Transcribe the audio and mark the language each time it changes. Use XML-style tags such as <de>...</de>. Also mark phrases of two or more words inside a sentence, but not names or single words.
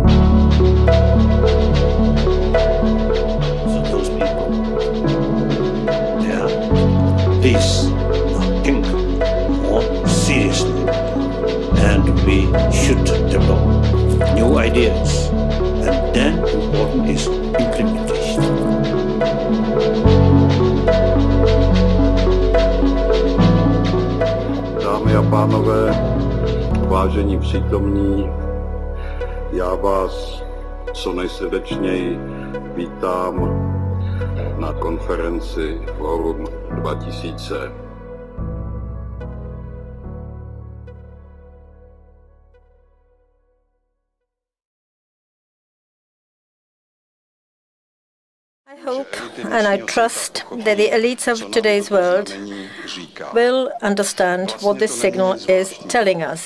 <en>So those people, they are this thinking more seriously, and we should develop new ideas, and then important is implementation.</en> <cs>Dámy a pánové, vážení přítomní, já vás co nejsrdečněji vítám na konferenci Forum 2000.</cs> <en>I hope and I trust that the elites of today's world will understand what this signal is telling us.</en>